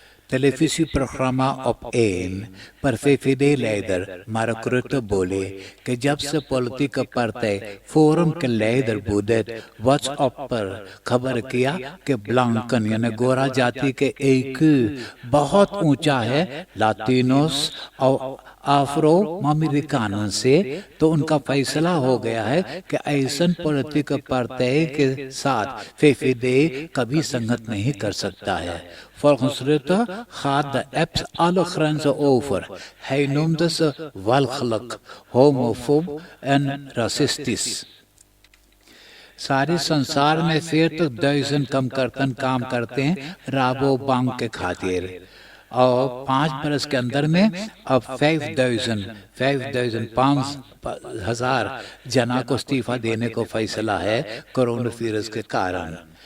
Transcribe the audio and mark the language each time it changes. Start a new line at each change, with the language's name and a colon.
Dutch: Televisieprogramma op
Caribbean Hindustani: 1 पर VVD-leider Mark Rutte बोले कि जब से पॉलिटिकल पार्टी फोरम के लीडर बुधेत व्हाट्सएप पर खबर किया कि ब्लैंकन यानी गोरा जाति के एक बहुत ऊंचा है लातिनोस और अफ्रो अमेरिकानों से, तो उनका फैसला हो गया है कि ऐसन पॉलिटिकल पार्टी के साथ VVD कभी संगत नहीं कर सकता है।
Dutch: Volgens Rutte gaat de apps alle grenzen over. Hij noemde ze walgelijk, homofoob en racistisch.
Caribbean Hindustani: सारे संसार में 40,000 कमकर्तन काम करते हैं राबो बैंक के खातिर और 5 बरस के अंदर में अब 5,000 जना को इस्तीफा देने को फैसला है कोरोना वायरस के कारण।